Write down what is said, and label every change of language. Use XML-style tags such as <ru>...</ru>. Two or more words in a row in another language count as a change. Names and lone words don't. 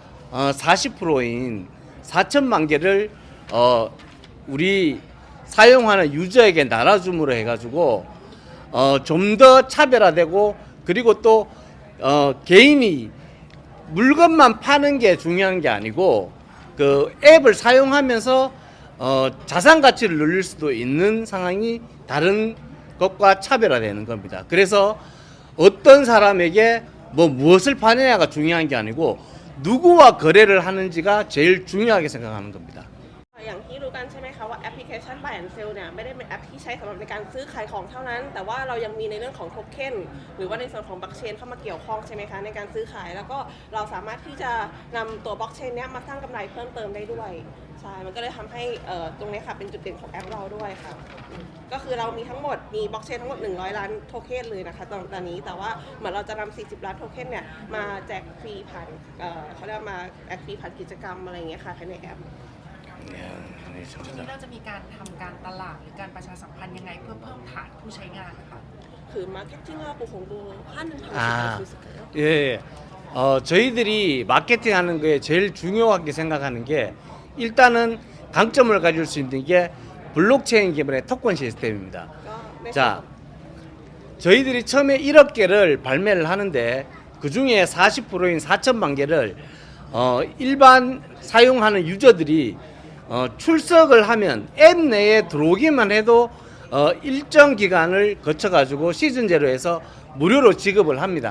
<ko>40%인 4천만 개를 우리 사용하는 유저에게 나눠줌으로 해가지고 좀 더 차별화되고 그리고 또 개인이 물건만 파는 게 중요한 게 아니고 그 앱을 사용하면서 자산 가치를 늘릴 수도 있는 상황이 다른 것과 차별화되는 겁니다. 그래서 어떤 사람에게 무엇을 파느냐가 중요한 게 아니고 누구와 거래를 하는지가 제일 중요하게 생각하는 겁니다.</ko> <th>อย่างที่รู้กันใช่ไหมคะว่าแอปพลิเคชัน Buy and Sell เนี่ยไม่ได้เป็นแอปที่ใช้สำหรับในการซื้อขายของเท่านั้น แต่ว่าเรายังมีในเรื่องของโทเค็นหรือว่าในส่วนของบล็อกเชนเข้ามาเกี่ยวข้องใช่ไหมคะในการซื้อขายแล้วก็เราสามารถที่จะนำตัวบล็อกเชนเนี้ยมาสร้างกำไรเพิ่มเติมได้ด้วยใช่มันก็เลยทำให้ตรงนี้ค่ะเป็นจุดเด่นของแอปเราด้วยค่ะก็คือเรามีทั้งหมดมีบล็อกเชนทั้งหมด100ล้านโทเค็นเลยนะคะตอนนี้แต่ว่าเหมือนเราจะนำ40ล้านโทเค็นเนี่ยมาแจกฟรีผ่านเขาเรียกมาแจกฟรีผ่านกิจกรรมอะไรอย่างเงี้ยค่ะภายในแอป ทีนี้เราจะมีการทำการตลาดหรือการประชาสัมพันธ์ยังไงเพื่อเพิ่มฐานผู้ใช้งานนะคะ</th> <ko>그 마케팅하고 공부하는 방식이 아. 수 있을까요? 예, 저희들이 마케팅하는 거에 제일 중요하게 생각하는 게 일단은 강점을 가질 수 있는 게 블록체인 기반의 토큰 시스템입니다. 자, 저희들이 처음에 1억 개를 발매를 하는데 그 중에 40%인 4천만 개를 일반 사용하는 유저들이 출석을 하면 앱 내에 들어오기만 해도 일정 기간을 거쳐가지고 시즌 제로에서 무료로 지급을 합니다.</ko>